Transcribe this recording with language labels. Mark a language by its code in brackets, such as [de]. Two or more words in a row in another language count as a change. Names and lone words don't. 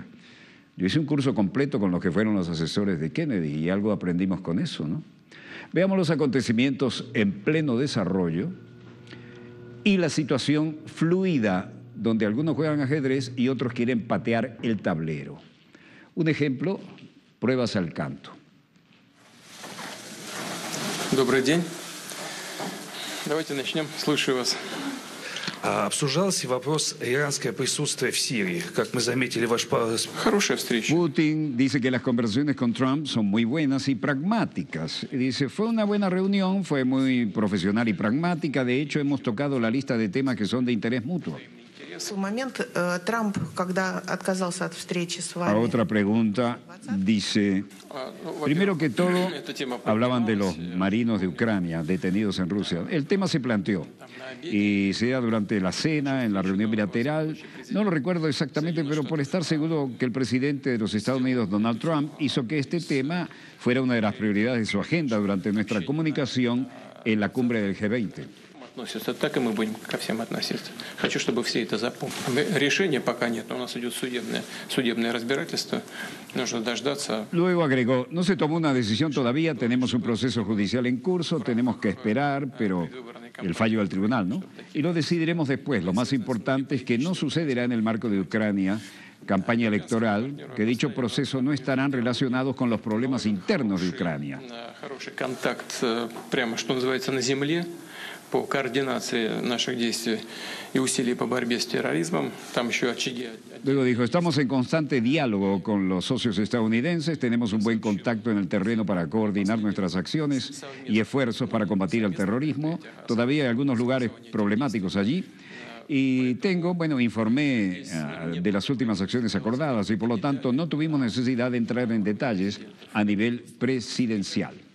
[es] Yo hice un curso completo con los que fueron los asesores de Kennedy y algo aprendimos con eso, ¿no? Veamos los acontecimientos en pleno desarrollo y la situación fluida, donde algunos juegan ajedrez y otros quieren patear el tablero. Un ejemplo, pruebas al canto. [ru] Добрый день. Давайте начнем. Слушаю вас. Обсуждался вопрос иранское присутствие в Сирии. Как мы заметили, ваш... Хорошая встреча. [es] Putin dice que las conversaciones con Trump son muy buenas y pragmáticas. Dice, fue una buena reunión, fue muy profesional y pragmática. De hecho, hemos tocado la lista de temas que son de interés mutuo. A otra pregunta dice, primero que todo, hablaban de los marinos de Ucrania detenidos en Rusia. El tema se planteó y sea durante la cena, en la reunión bilateral, no lo recuerdo exactamente, pero por estar seguro que el presidente de los Estados Unidos, Donald Trump, hizo que este tema fuera una de las prioridades de su agenda durante nuestra comunicación en la cumbre del G20. [ru] Так и мы будем ко всем относиться. Хочу, чтобы все это запомнили. Решения пока нет, но у нас идет судебное разбирательство. Нужно дождаться. [es] Luego agregó, no se tomó una decisión todavía, tenemos un proceso judicial en curso, tenemos que esperar, pero el fallo del tribunal, ¿no? Y lo decidiremos después. Lo más importante es que no sucederá en el marco de Ucrania, campaña electoral, que dicho proceso no estarán relacionados con los problemas internos de Ucrania. [ru] Хороший контакт, прямо что называется, на земле. По координации наших действий y усилий по борьбе с терроризмом. Там еще очаги. [es] Luego dijo, estamos en constante diálogo con los socios estadounidenses, tenemos un buen contacto en el terreno para coordinar nuestras acciones y esfuerzos para combatir el terrorismo. Todavía hay algunos lugares problemáticos allí. Y informé de las últimas acciones acordadas y por lo tanto no tuvimos necesidad de entrar en detalles a nivel presidencial.